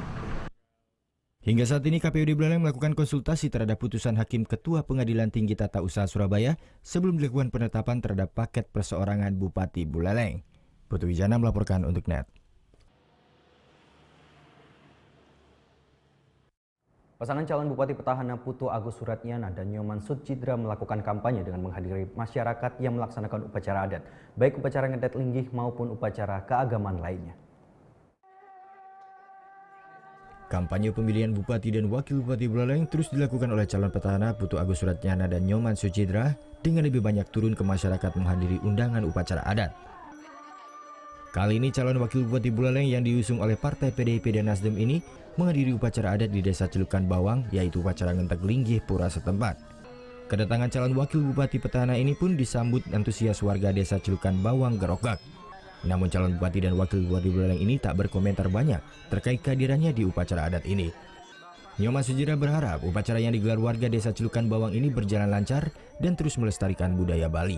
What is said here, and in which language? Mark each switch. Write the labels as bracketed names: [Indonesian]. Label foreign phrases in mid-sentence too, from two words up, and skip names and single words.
[Indonesian] Hingga saat ini KPU di Buleleng melakukan konsultasi terhadap putusan Hakim Ketua Pengadilan Tinggi Tata Usaha Surabaya sebelum dilakukan penetapan terhadap paket perseorangan Bupati Buleleng. Putu Wijana melaporkan untuk NET. Pasangan calon Bupati Petahana Putu Agus Suratnyana dan Nyoman Sutjidra melakukan kampanye dengan menghadiri masyarakat yang melaksanakan upacara adat, baik upacara ngedet linggih maupun upacara keagamaan lainnya. Kampanye pemilihan Bupati dan Wakil Bupati Buleleng terus dilakukan oleh calon petahana Putu Agus Suratnyana dan Nyoman Sutjidra dengan lebih banyak turun ke masyarakat menghadiri undangan upacara adat. Kali ini calon Wakil Bupati Buleleng yang diusung oleh Partai PDIP dan Nasdem ini menghadiri upacara adat di Desa Celukan Bawang, yaitu upacara ngentek linggih pura setempat. Kedatangan calon Wakil Bupati petahana ini pun disambut antusias warga Desa Celukan Bawang Gerokak. Namun calon Bupati dan Wakil Bupati Buleleng ini tak berkomentar banyak terkait kehadirannya di upacara adat ini. Nyoman Sutjidra berharap upacara yang digelar warga Desa Celukan Bawang ini berjalan lancar dan terus melestarikan budaya Bali.